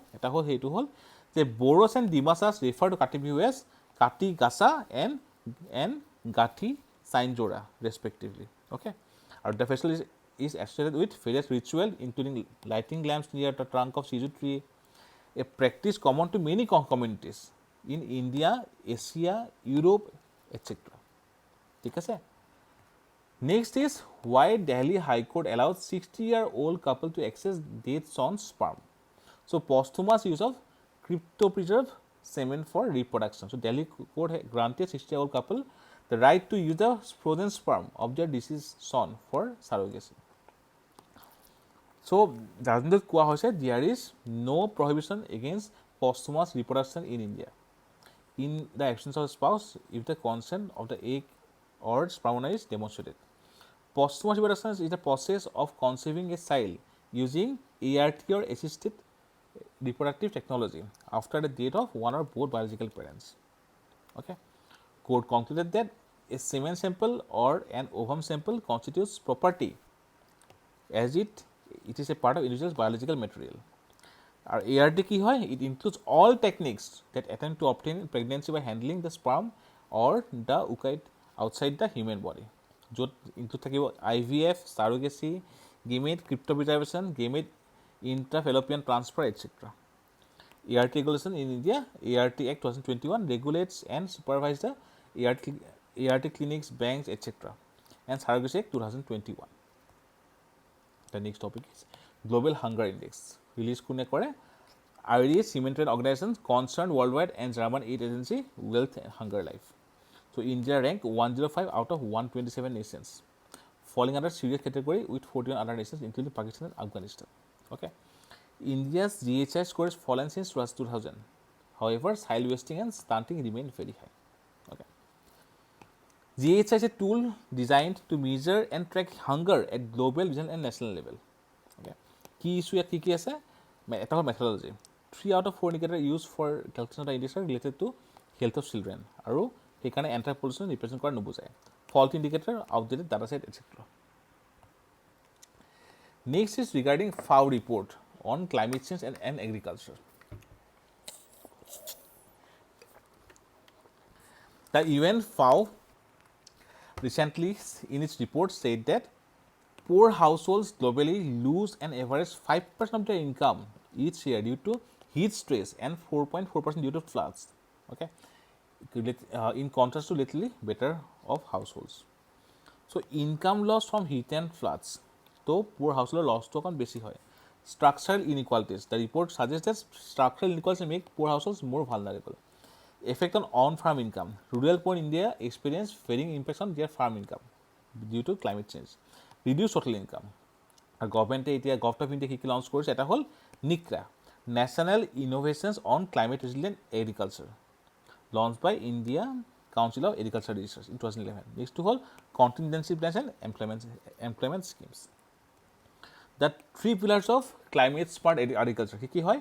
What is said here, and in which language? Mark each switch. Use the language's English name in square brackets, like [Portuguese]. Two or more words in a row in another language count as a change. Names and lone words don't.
[Assamese] এটা হ'ল সেইটো হ'ল যে [English] Bodos and Dimasas refer to Kati Bihu as Kati Gasa and Gathi Sainjora respectively. অ'কে, আৰু the festival is associated with various rituals including lighting lamps near the trunk of Siju tree, a practice common to many communities in India, Asia, Europe, etc. [Assamese] ঠিক আছে. [English] Next is why Delhi High Court allowed 60-year-old couple to access dead son's sperm. So posthumous use of cryopreserved semen for reproduction. So Delhi Court granted 60-year-old couple the right to use the frozen sperm of their deceased son for surrogacy. So judgment [Assamese] কোৱা হৈছে [English] there is no prohibition against posthumous reproduction in India. In the absence of a spouse, if the consent of the egg or sperm donor is demonstrated. Posthumous reproduction is the process of conceiving a child using ART or assisted reproductive technology after the death of one or both biological parents. Okay. Court concluded that a semen sample or an ovum sample constitutes property as it is a part of individual's biological material. [Assamese] Our ART কি হয়? [English] It includes all techniques that attempt to obtain pregnancy by handling the sperm or the oocyte outside the human body. য'ত include থাকিব IVF, surrogacy, gamete cryopreservation, gamete intrafallopian transfer, etc. ART regulation in India, ART Act 2021 regulates and supervises the ART clinics, banks, etc. and Surrogacy Act 2021. The next topic is Global Hunger Index. [Assamese] Release কোনে কৰে? [English] Irish humanitarian organizations concerned worldwide and German aid agency Wealth and Hunger Life. So India ranked 105 out of 127 nations, falling under serious category with 41 other nations including Pakistan and Afghanistan. Okay. India's GHI score has fallen since 2000. However, child wasting and stunting remain very high. Okay. GHI is a tool designed to measure and track hunger at global, regional and national level. [Assamese] Okay. [English] Key issue [Assamese] ইয়াত কি আছে? এটা হ'ল methodology. [English] 3 out of 4 indicators used for calculation of the index are related to health of children. [Assamese] আৰু সেইকাৰণে [English] entire population represent [Assamese] কৰা নুবুজায়. [English] faulty indicator, outdated data set etcetera. next is regarding FAO report on climate change and agriculture. The UN FAO recently in its report said that poor households globally lose an average 5% of their income each year due to heat stress and 4.4% due to floods. Okay. In contrast to little better of households. So income loss from heat and floods. So poor household loss to [Assamese] অকণ বেছি হয়. [English] Structural inequalities. The report suggests that structural inequalities make poor households more vulnerable. Effect on on-farm income. Rural poor in India experience varying impacts on their farm income due to climate change. Reduce total income. Our government এতিয়া Govt of India [Assamese] কি লঞ্চ কৰিছে? এটা হ'ল [English] NICRA, National Innovations on Climate Resilient Agriculture, launched by India Council of Agriculture Research in 2011. Next to whole contingency plans and employment schemes. The 3 pillars of climate smart agriculture [Assamese] কি হয়?